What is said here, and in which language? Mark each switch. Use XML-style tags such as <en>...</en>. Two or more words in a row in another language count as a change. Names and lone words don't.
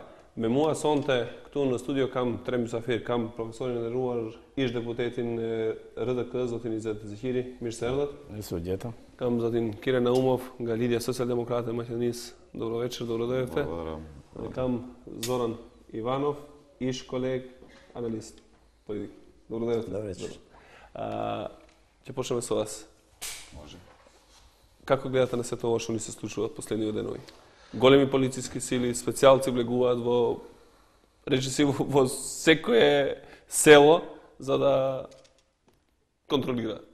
<sq>Me mua sonte këtu në studio kam tre mysafir, kam profesorin e nderuar ish deputetin RDK, zotin Izet Zeqiri, mirë se erdhët. Mirë gjeta. Kam zotin Kire Naumov nga Lidhja Socialdemokrate e Maqedonisë.</sq> <mk>Добровечер, добродојдете.</mk> <sq>Kam Zoran Ivanov, ish koleg, analist politik.</sq> <mk>Dobrodojete. Dobroveçër. Ќе почнеме со вас. Може. Како гледате на сето ова што ни се случува последниве денови? Големи полициски сили, специјалци влегуваат во речиси во секое село за да контролираат.</mk>